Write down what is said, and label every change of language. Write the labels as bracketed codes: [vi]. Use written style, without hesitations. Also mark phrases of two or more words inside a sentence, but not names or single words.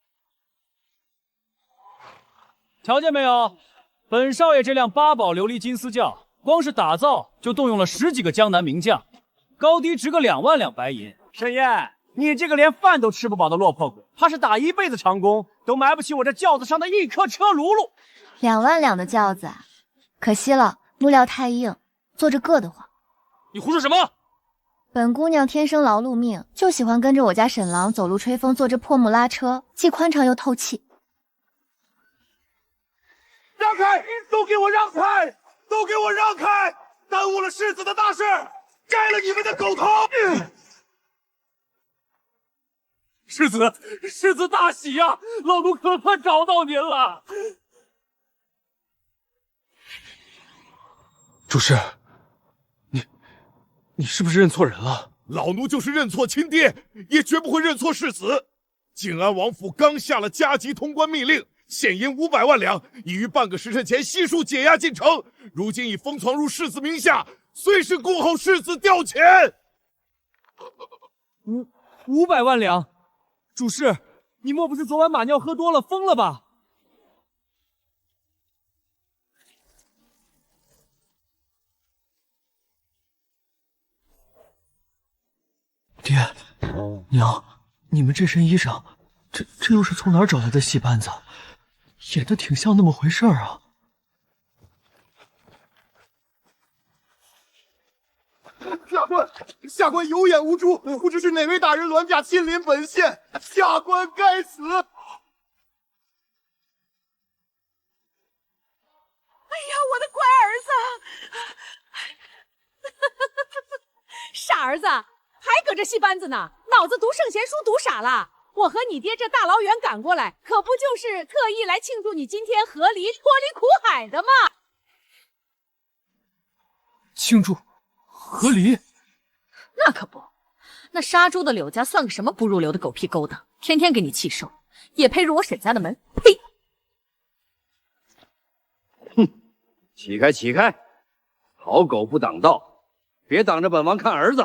[zh] 瞧見沒有，本少爺這輛八寶琉璃金絲轎，光是打造就動用了10幾個江南名將，高低值個2萬兩白銀。沈燕，你這個連飯都吃不飽的落魄鬼，怕是打一輩子長工都埋不起我這轎子上的一顆车轆轤。 2 万两的轎子，可惜了，木料太硬，坐着硌得慌。你胡说什么？本姑娘天生劳碌命，就喜歡跟着我家沈郎走路吹風，坐着破木拉車，既寬敞又透氣。讓開！都給我讓開！都給我讓開！耽誤了世子的大事，摘了你們的狗頭！世子大喜呀！老奴可算找到您了。主事，你是不是認錯人了？老奴就是認錯親爹，也絕不會認錯世子。靖安王府剛下了加急通關密令，現銀500萬兩，已於半個時辰前悉數解押進城。如今已封藏入世子名下，隨時恭候世子調遣。 500萬兩，主事，你莫不是昨晚馬尿喝多了，瘋了吧？爹，娘，你们这身衣裳，这又是从哪儿找来的戏班子？演的挺像那么回事儿啊。下官有眼無珠，不知是哪位大人鑾驾親臨本縣，下官該死。哎呀，我的乖兒子！傻兒子，還搁這戲班子呢，腦子讀聖賢書讀傻了。我和你爹這大老遠趕過來，可不就是特意來慶祝你今天和離脫離苦海的嗎？慶祝和離？那可不，那殺豬的柳家算個什麼不入流的狗屁勾當，天天給你氣受，也配入我沈家的門？呸！哼，起開起開，好狗不擋道，別擋着本王看兒子。